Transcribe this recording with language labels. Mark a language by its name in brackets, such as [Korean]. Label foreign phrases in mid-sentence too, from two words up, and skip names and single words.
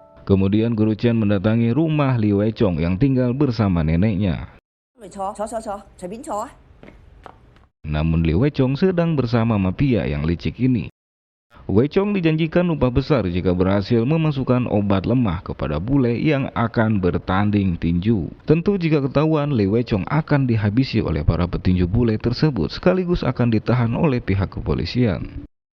[Indonesian] Kemudian Guru Chen mendatangi rumah Li Weichong yang tinggal bersama neneknya. [Cantonese] 咪坐，隨便坐啊！ [Indonesian] Namun Li Weichong sedang bersama mafia yang licik ini. Weichong dijanjikan upah besar jika berhasil memasukkan obat lemah kepada bule yang akan bertanding tinju. Tentu jika ketahuan, Li Weichong akan dihabisi oleh para petinju bule tersebut sekaligus akan ditahan oleh pihak kepolisian.